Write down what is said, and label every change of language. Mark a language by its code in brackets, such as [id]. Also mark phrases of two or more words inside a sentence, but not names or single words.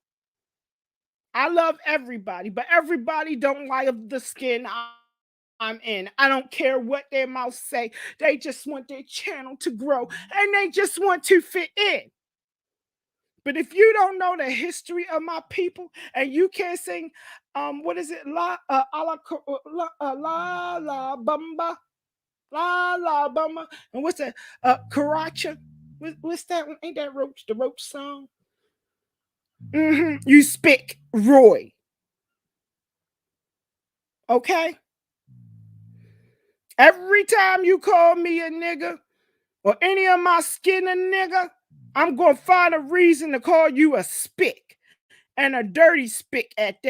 [en] I love everybody, but everybody don't like the skin I'm in. I don't care what their mouths say. They just want their channel to grow and they just want to fit in. But if you don't know the history of my people and you can't sing what is it? [es] La bamba, la bamba, [en] and what's that? Karacha. What's that one? Ain't that Roach? The Roach song? You speak Roy. Okay. Every time you call me a nigga or any of my skin a nigga, I'm gonna find a reason to call you a spick and a dirty spick at that.